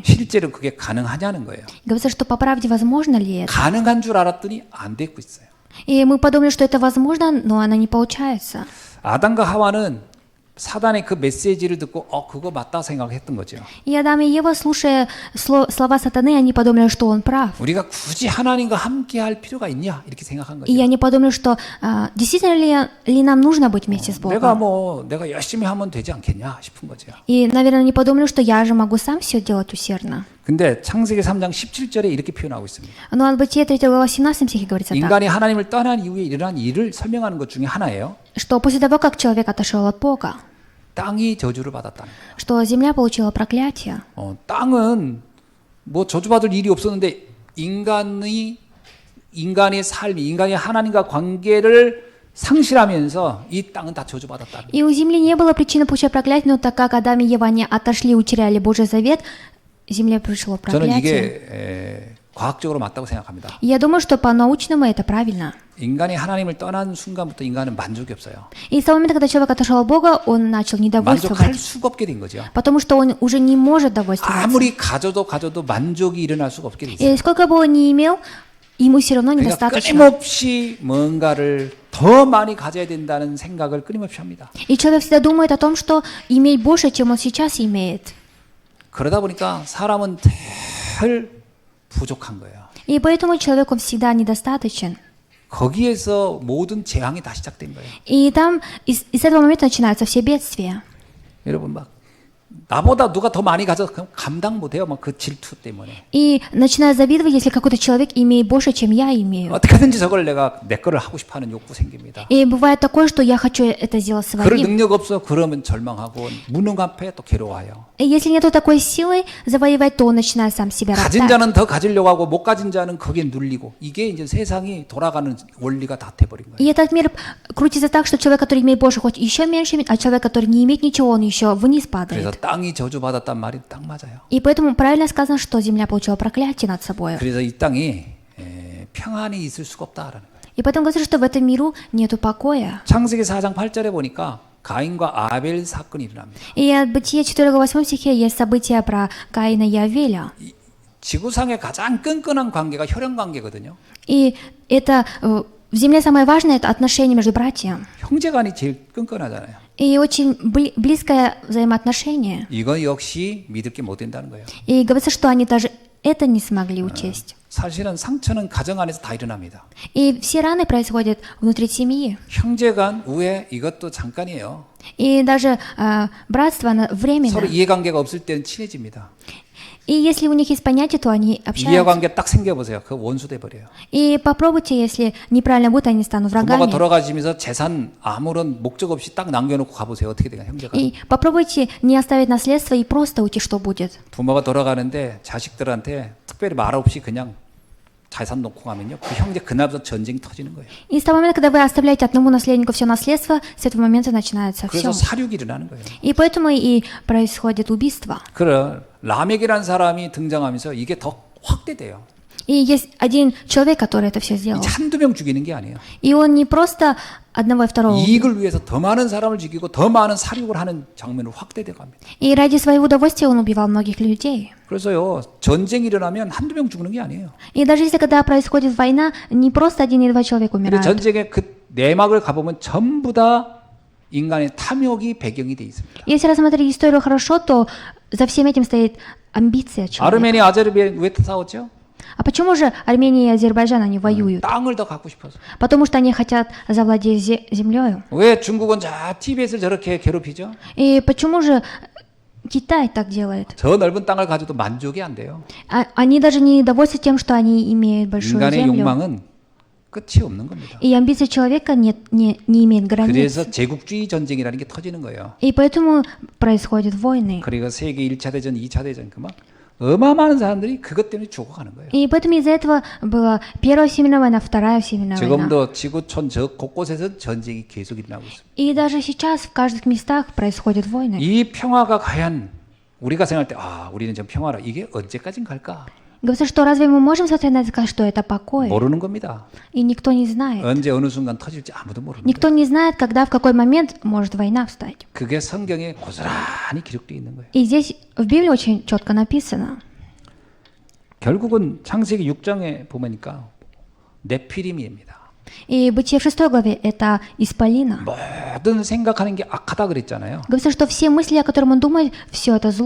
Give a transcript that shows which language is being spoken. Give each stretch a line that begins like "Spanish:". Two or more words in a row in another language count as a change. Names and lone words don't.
Korean: 실제로 그게 가능하냐는 거예요.
Russian: Говорится, что по правде возможно ли это?
Korean: 가능한 줄 알았더니 안 되고 있어요.
Russian: И мы подумали, что это возможно, но оно не получается.
Korean: 아담과 하와는 사단의 그 메시지를 듣고 그거 맞다 생각했던 거죠.
Russian: И Адам и Ева, слушая слова сатаны, они подумали, что он прав.
Korean: 우리가 굳이 하나님과 함께 할 필요가 있냐 이렇게 생각한 거죠.
Russian: И они подумали, что действительно ли нам нужно быть вместе с Богом.
Korean: 내가 열심히 하면 되지 않겠냐 싶은 거죠.
Russian: И, наверное, они подумали, что я же могу сам все делать усердно.
Korean: 근데 창세기 3장 17절에 이렇게 표현하고 있습니다.
Russian: Но от Бытия 3 глава 17 стихе говорится так,
Korean: 인간이 하나님을 떠난 이후에 일어난 일을 설명하는 것 중에 하나예요.
Russian: что после того, как человек отошел от Бога,
Korean: 땅이 저주를 받았다는 거예요.
Russian: что земля получила проклятие.
Korean: 땅은 뭐 저주받을 일이 없었는데 인간의 삶이 인간이 하나님과 관계를 상실하면서 이 땅은 다 저주받았다는 거예요.
Russian: И у земли не было причины получать проклятие, но так как Адам и Ева они отошли, утеряли Божий завет, земле пришло
Korean: 저는
Russian: проклятие.
Korean: 이게 과학적으로 맞다고 생각합니다.
Russian: И я думаю, что по-научному это правильно.
Korean: 인간이 하나님을 떠난 순간부터 인간은 만족이 없어요.
Russian: И с того момента, когда человек отошел от Бога, он начал
Korean: 만족할
Russian: недовольствовать,
Korean: 수가 없게 된 거죠.
Russian: потому что он уже не может довольствоваться.
Korean: 아무리 가져도 만족이 일어날 수가 없게 돼 있어요.
Russian: И сколько бы он ни имел, ему все равно
Korean: 그러니까
Russian: недостаточно.
Korean: 끊임없이 뭔가를 더 많이 가져야 된다는 생각을 끊임없이 합니다.
Russian: И человек всегда думает о том, что иметь больше, чем он сейчас имеет.
Korean: 그러다 보니까 사람은 늘 부족한 거예요.
Russian: И поэтому человек, он всегда недостаточен.
Korean: 거기에서 모든 재앙이 다 시작된 거예요.
Russian: И там, из этого момента начинаются все бедствия.
Korean: 여러분 막 나보다 누가 더 많이 가져서 감당 못해요. 막 그 질투 때문에.
Russian: И начинают завидовать, если какой-то человек имеет больше, чем я имею.
Korean: 어떻게든지 저걸 내 거를 하고 싶어하는 욕구 생깁니다.
Russian: И бывает такое, что я хочу это сделать
Korean: 그럴
Russian: своим.
Korean: 능력 없어 그러면 절망하고 무능 앞에 또 괴로워요.
Russian: И если нету такой силы завоевать, то он начинает сам себя
Korean: 가진
Russian: роптать.
Korean: 자는 더 가지려고 하고 못 가진 자는 거기에 눌리고 이게 이제 세상이 돌아가는 원리가 다 돼버린 거예요.
Russian: И этот мир крутится так, что человек, который имеет больше, хоть еще меньше, а человек, который не имеет ничего, он еще вниз падает.
Korean: 그래서 땅이 저주받았단 말이 딱 맞아요.
Russian: И поэтому правильно сказано, что земля получила проклятие над собой.
Korean: 그래서 이 땅이 평안이 있을 수가 없다라는 거예요.
Russian: И поэтому говорится, что в этом миру нету покоя.
Korean: 창세기 4장 8절에 보니까 가인과 아벨 사건이 일어납니다.
Russian: И от Бытия 4-8 стихе есть события про Каина и Авеля.
Korean: 지구상의 가장 끈끈한 관계가 혈연 관계거든요.
Russian: И это в земле самое важное это отношение между братьями.
Korean: 형제간이 제일 끈끈하잖아요.
Russian: И очень близкое взаимоотношение.
Korean: 이거 역시 믿을 게 못 된다는 거예요.
Russian: И говорится, что они даже это не смогли учесть.
Korean: 사실은 상처는 가정 안에서 다 일어납니다.
Russian: И все раны происходят внутри семьи.
Korean: 형제간 우애 이것도 잠깐이에요.
Russian: И даже братство оно
Korean: 서로
Russian: временно.
Korean: 이해관계가 없을 때는 친해집니다.
Russian: И если у них есть понятие, то они общаются.
Korean: 이해관계 딱 생겨보세요. 그 원수 돼버려요.
Russian: И попробуйте, если неправильно будет, они станут
Korean: 부모가
Russian: врагами.
Korean: 돌아가시면서 재산 아무런 목적 없이 딱 남겨놓고 가보세요. 어떻게 돼요, 형제가?
Russian: И попробуйте не оставить наследство и просто уйти, что будет.
Korean: 부모가 돌아가는데 자식들한테 특별히 말 없이 그냥 재산 놓고 가면요, 그 형제 그날부터 전쟁이 터지는 거예요.
Russian: И с того момента, когда вы оставляете одному наследнику все наследство, с этого момента начинается
Korean: 그래서
Russian: все.
Korean: 사륙이 일어나는 거예요.
Russian: И поэтому и происходит убийство.
Korean: 그래 라멕이라는 사람이 등장하면서 이게 더 확대돼요.
Russian: И есть один человек, который это все сделал.
Korean: 이제 한두 명 죽이는 게 아니에요.
Russian: И он не просто одного и второго.
Korean: 이익을 위해서 더 많은 사람을 죽이고 더 많은 사륙을 하는 장면으로 확대돼 갑니다.
Russian: И ради своего удовольствия он убивал многих людей.
Korean: 그래서요, 전쟁이 일어나면 한두 명 죽는 게 아니에요.
Russian: И даже если когда происходит война, не просто один или два человека
Korean: 근데
Russian: умирают.
Korean: 전쟁의 그 내막을 가보면 전부 다 인간의 탐욕이 배경이 돼 있습니다.
Russian: Если рассмотреть историю хорошо, то за всем этим стоит амбиция человека.
Korean: 아르메니아, 아제르바이잔 왜 싸웠죠?
Russian: А почему же Армения и Азербайджан они воюют?
Korean: 땅을 더 갖고 싶어서.
Russian: Потому что они хотят завладеть землей.
Korean: 왜 중국은 티벳을 저렇게 괴롭히죠?
Russian: И почему же Китай так делает?
Korean: 저 넓은 땅을 가져도 만족이 안 돼요.
Russian: Они даже не довольны тем, что они имеют большую
Korean: 인간의
Russian: землю.
Korean: 욕망은 끝이 없는 겁니다.
Russian: И амбиция человека не имеет границ.
Korean: 그래서 제국주의 전쟁이라는 게 터지는 거예요.
Russian: И поэтому происходят войны.
Korean: 그리고 세계 1차 대전, 2차 대전 그만 어마어마한 사람들이 그것 때문에 죽어가는 거예요.
Russian: И поэтому из-за этого была Первая Всемирная война, Вторая Всемирная война.
Korean: 지금도 지구촌 저 곳곳에서 전쟁이 계속 일어나고 있습니다.
Russian: И даже сейчас в каждых местах происходят войны.
Korean: 이 평화가 과연 우리가 생각할 때 우리는 좀 평화라 이게 언제까지 갈까?
Russian: Говорится, что разве мы можем смотреть на это и сказать, что это покой?
Korean: 모르는 겁니다.
Russian: И никто не знает.
Korean: 언제 어느 순간 터질지 아무도 모릅니다.
Russian: Никто не знает, когда, в какой момент может война встать.
Korean: 그게 성경에 고스란히 기록되어 있는 거예요.
Russian: И здесь в Библии очень четко написано.
Korean: 결국은 창세기 6장에 보니까 네피림입니다.
Russian: И Бытие в 6 главе это Исполина.
Korean: 모든 생각하는 게 악하다 그랬잖아요.
Russian: Говорится, что все мысли, о которых он думает, все это зло.